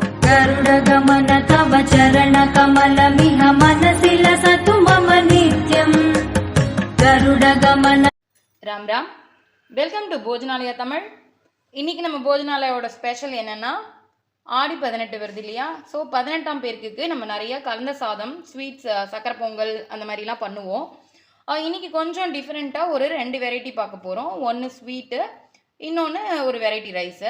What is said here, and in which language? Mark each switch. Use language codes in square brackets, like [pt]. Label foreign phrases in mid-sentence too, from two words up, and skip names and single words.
[sa] गरुडगमन तव चरणकमलमिह मनसि लसतु मम नित्यम् गरुडगमन [ta] राम राम [en] welcome to [ta] भोजनालया तमिழ் இன்னைக்கு நம்ம போஜனாலயோட ஸ்பெஷல் என்னன்னா ஆடி 18 வருது இல்லையா ஸோ 18ஆம் பேருக்கு நம்ம நிறைய கலந்த சாதம் ஸ்வீட்ஸ் சக்கரை பொங்கல் அந்த மாதிரிலாம் பண்ணுவோம். இன்னைக்கு கொஞ்சம் டிஃப்ரெண்ட்டாக ஒரு 2 வெரைட்டி பார்க்க போகிறோம். ஒன்று ஸ்வீட்டு, இன்னொன்று ஒரு [en] variety rice.